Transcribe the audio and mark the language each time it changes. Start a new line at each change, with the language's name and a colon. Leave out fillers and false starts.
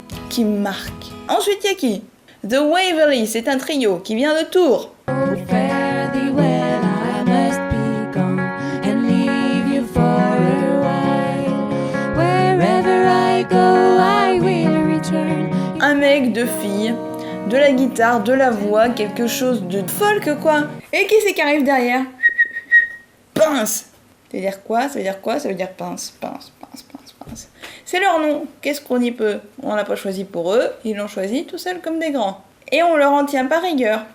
French: Qui me marque. Ensuite, il y a qui? The Waverly, c'est un trio qui vient de Tours.
English: Fare thee well, I must be gone and leave you for a while. Wherever I go, I will return.
French: Un mec, 2 filles, de la guitare, de la voix, quelque chose de folk quoi. Et qui c'est qui arrive derrière? Pince. Ça veut dire quoi? Ça veut dire quoi? Ça veut dire pince, pince, pince, pince, pince. C'est leur nom. Qu'est-ce qu'on y peut? On l'a pas choisi pour eux, ils l'ont choisi tout seuls comme des grands. Et on leur en tient par rigueur.